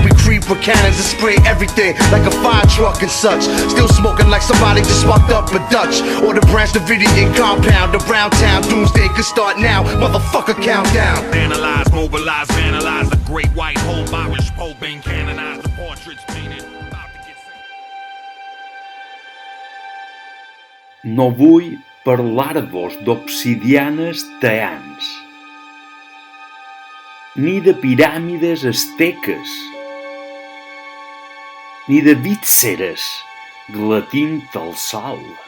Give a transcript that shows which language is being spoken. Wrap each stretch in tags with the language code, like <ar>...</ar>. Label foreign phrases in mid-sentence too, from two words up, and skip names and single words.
<en>We creep with cannons and spray everything like a fire truck and such. Still smoking like somebody just sparked up a Dutch. Or the Branch Davidian compound around town. Doomsday could start now, motherfucker, countdown. Analyze, mobilize, vandalize the great white hope. Irish Pope being canonized, the portraits painted.</en> <ca>No vull parlar-vos d'obsidianes teans, ni de piràmides asteques, ni de vítseres glatint al sol.</ca>